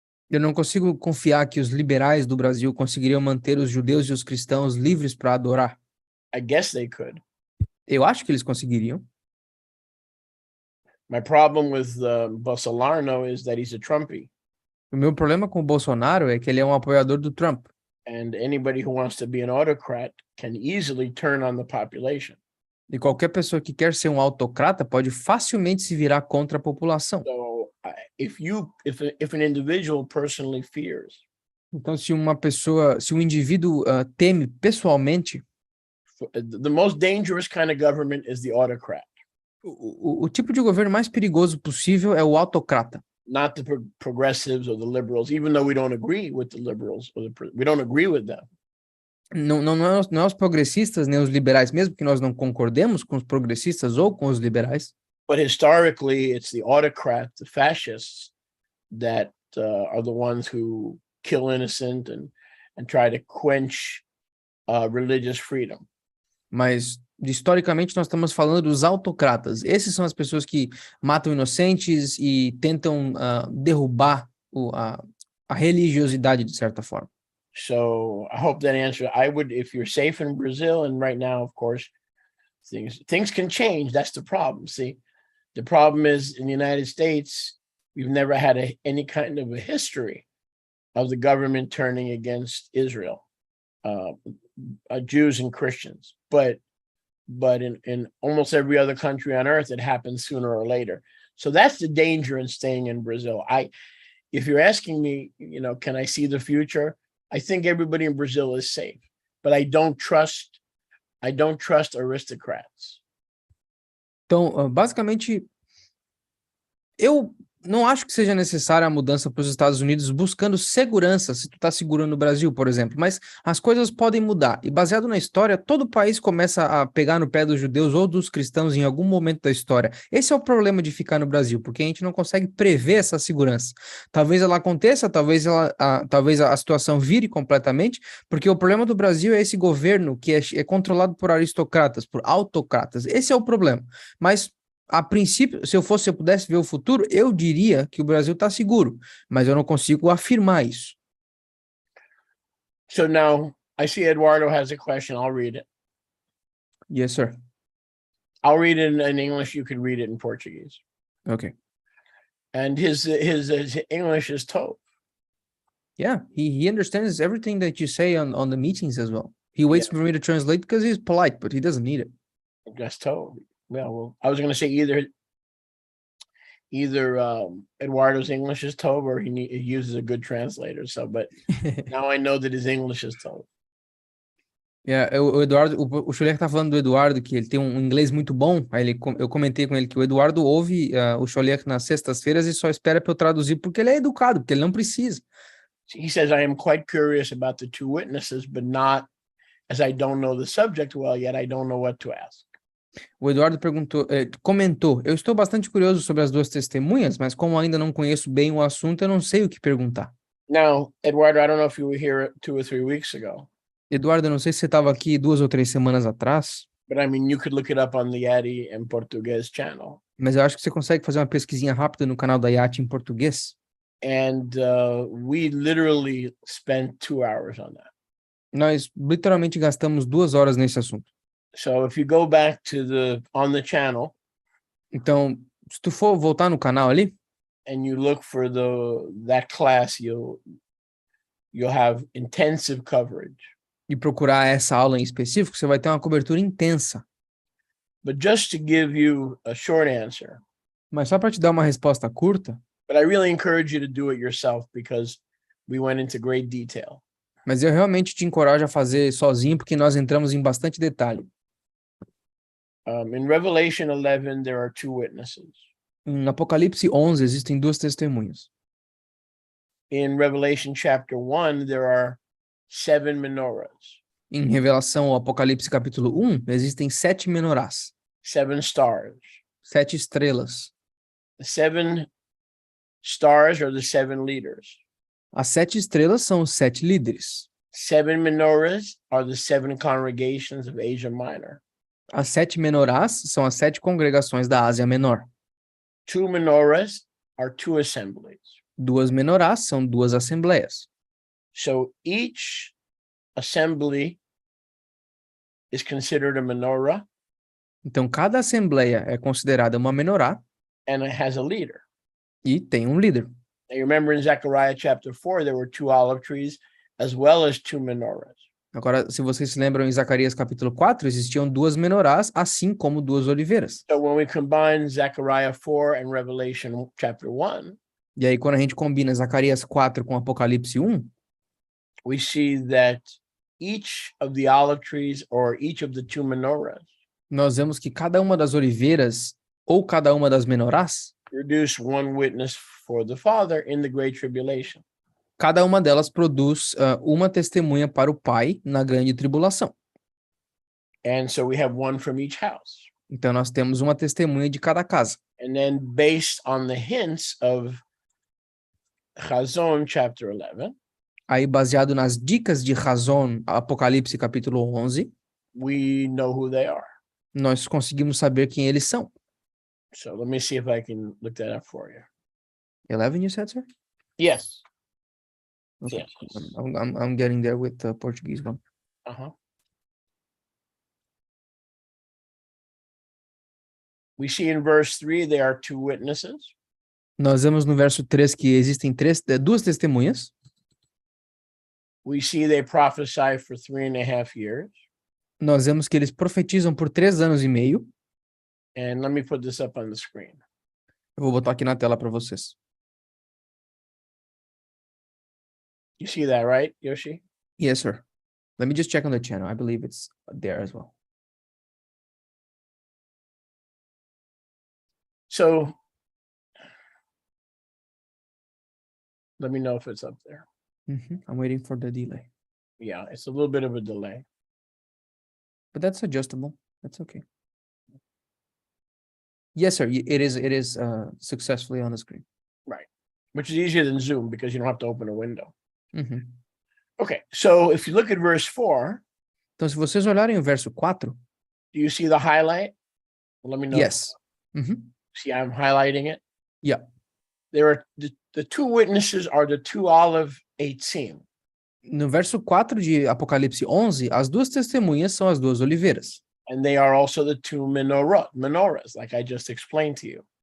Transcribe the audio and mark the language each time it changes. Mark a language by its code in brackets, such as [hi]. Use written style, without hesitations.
[pt] eu não consigo confiar que os liberais do Brasil conseguiriam manter os judeus e os cristãos livres para adorar. [en] I guess they could. [pt] Eu acho que eles conseguiriam. [en] My problem with Bolsonaro is that he's a Trumpy, [pt] O meu problema com o Bolsonaro é que ele é um apoiador do Trump. [en] and anybody who wants to be an autocrat can easily turn on the population. [pt] E qualquer pessoa que quer ser um autocrata pode facilmente se virar contra a população. [en] So if an individual personally fears [pt] Então, se um indivíduo teme pessoalmente, [en] the most dangerous kind of government is the autocrat, [pt] o tipo de governo mais perigoso possível é o autocrata. [en] not the progressives or the liberals, even though we don't agree with the liberals we don't agree with them. [pt] Não é os progressistas nem os liberais, mesmo que nós não concordemos com os progressistas ou com os liberais. [en] But historically, it's the autocrat, the fascists, that are the ones who kill innocent and try to quench religious freedom. [pt] Mas, historicamente, nós estamos falando dos autocratas. Esses são as pessoas que matam inocentes e tentam derrubar a religiosidade, de certa forma. [en] So I hope that answers. I would, if you're safe in Brazil, and right now, of course, things can change. That's the problem. See, the problem is in the United States, we've never had any kind of a history of the government turning against Israel, Jews and Christians. But in almost every other country on earth, it happens sooner or later. So that's the danger in staying in Brazil. If you're asking me, can I see the future? I think everybody in Brazil is safe, but I don't trust aristocrats. [pt] Então, basicamente, eu não acho que seja necessária a mudança para os Estados Unidos buscando segurança, se tu está seguro no Brasil, por exemplo, mas as coisas podem mudar. E baseado na história, todo país começa a pegar no pé dos judeus ou dos cristãos em algum momento da história. Esse é o problema de ficar no Brasil, porque a gente não consegue prever essa segurança. Talvez ela aconteça, talvez a situação vire completamente, porque o problema do Brasil é esse governo que é controlado por aristocratas, por autocratas. Esse é o problema. Mas a princípio, se eu pudesse ver o futuro, eu diria que o Brasil está seguro, mas eu não consigo afirmar isso. [en] So now I see Eduardo has a question. I'll read it. Yes, sir. I'll read it in English. You can read it in Portuguese. Okay. And his English is top. Yeah, he understands everything that you say on the meetings as well. He waits for me to translate because he's polite, but he doesn't need it. That's top. Well, I was going to say either Eduardo's English is top or he uses a good translator. So, but now I know that his English is top. [pt] Yeah, o Eduardo, o Scholler tá falando do Eduardo, que ele tem um inglês muito bom. Aí eu comentei com ele que o Eduardo ouve o Scholler nas sextas-feiras e só espera para eu traduzir porque ele é educado, porque ele não precisa. [en] He says, I am quite curious about the two witnesses, but not as I don't know the subject well yet, I don't know what to ask. [pt] O Eduardo comentou, eu estou bastante curioso sobre as duas testemunhas, mas como ainda não conheço bem o assunto, eu não sei o que perguntar. [en] Now, Eduardo, I don't know if you were here 2 or 3 weeks ago. [pt] Eduardo, eu não sei se você estava aqui 2 ou 3 semanas atrás. [en] But I mean, you could look it up on the YATI and Português channel. [pt] Mas eu acho que você consegue fazer uma pesquisinha rápida no canal da YATI em português. [en] And we literally spent 2 hours on that. [pt] Nós literalmente gastamos 2 horas nesse assunto. [en] So if you go back to on the channel [pt] Então, se tu for voltar no canal ali, [en] and you look for that class, you'll have intensive coverage. [pt] e procurar essa aula em específico, você vai ter uma cobertura intensa. [en] But just to give you a short answer, [pt] Mas só para te dar uma resposta curta, [en] but I really encourage you to do it yourself because we went into great detail. [pt] mas eu realmente te encorajo a fazer sozinho, porque nós entramos em bastante detalhe. [en] In Revelation 11, there are 2 witnesses. [pt] Em Apocalipse 11 existem 2 testemunhas. [en] In Revelation chapter 1, there are 7 menorahs, [pt] Em Revelação ao Apocalipse capítulo 1, existem 7 menorás, [en] 7 stars. [pt] 7 estrelas. [en] The 7 stars are the 7 leaders. [pt] As 7 estrelas são os 7 líderes. [en] 7 menorahs are the 7 congregations of Asia Minor. [pt] As 7 menorás são as 7 congregações da Ásia Menor. [en] 2 menorahs are 2 assemblies. [pt] 2 menorás são 2 assembleias. [en] So each assembly is considered a menorah [pt] Então, cada assembleia é considerada uma menorá [en] and it has a leader. [pt] e tem um líder. [en] Now you remember in Zechariah chapter 4, there were 2 olive trees as well as 2 menorahs. [pt] Agora, se vocês se lembram, em Zacarias capítulo 4, existiam 2 menorás, assim como 2 oliveiras. [en] So when we combine Zechariah 4 and Revelation chapter 1, [pt] E aí, quando a gente combina Zacarias 4 com Apocalipse 1, [en] we see that each of the olive trees or each of the 2 menorahs [pt] nós vemos que cada uma das oliveiras ou cada uma das menorás, [en] produce 1 witness for the Father in the Great Tribulation. [pt] cada uma delas produz uma testemunha para o Pai na grande tribulação. [en] And so we have 1 from each house. [pt] Então, nós temos uma testemunha de cada casa. [en] And then based on the hints of Chazon chapter 11, [pt] Aí, baseado nas dicas de Razon, Apocalipse capítulo 11, [en] we know who they are. [pt] nós conseguimos saber quem eles são. [en] So let me see if I can look that up for you. 11, you said, sir? Yes. Okay. Yes. I'm getting there with the Portuguese one. Uh-huh. We see in verse 3, there are 2 witnesses. [pt] Nós vemos no verso 3 que existem 2 testemunhas. [en] We see they prophesy for 3.5 years. [pt] Nós vemos que eles profetizam por 3 anos e meio. [en] And let me put this up on the screen. [pt] Eu vou botar aqui na tela para vocês. [en] You see that, right, Yoshi? Yes, sir. Let me just check on the channel. I believe it's there as well. So let me know if it's up there. I'm waiting for the delay. Yeah, it's a little bit of a delay. But that's adjustable. That's okay. Yes, sir. It is successfully on the screen. Right. Which is easier than Zoom because you don't have to open a window. Uhum. Okay, so if you look at verse 4, [pt] Então, se vocês olharem o verso 4, [en] do you see the highlight? Let me know. yes. Uhum. See, I'm highlighting it. Yeah. There are the 2 witnesses are the 2 olive eitzim. [pt] No verso 4 de Apocalipse 11, as 2 testemunhas são as 2 oliveiras. [en] And they are also the 2 menorahs, like I just explained to you.